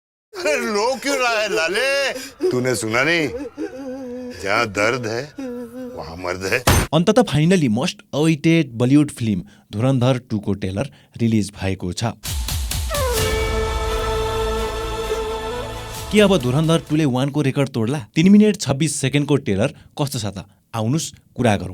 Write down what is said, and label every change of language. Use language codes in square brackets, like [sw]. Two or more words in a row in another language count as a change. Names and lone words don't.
[hi] अरे रो क्यों रहा है लाले? तूने सुना नहीं, जहाँ दर्द है वहाँ मर्द है। [ne] अन्ततः [en] finally most awaited Bollywood film [ne] धुरन्धर 2 को ट्रेलर रिलिज भएको छ। के अब धुरन्धर 2 ले 1 को रेकर्ड तोड्ला? 3 मिनेट 26 सेकेन्डको ट्रेलर कस्तो छ त? आउनुस् कुरा गरौँ।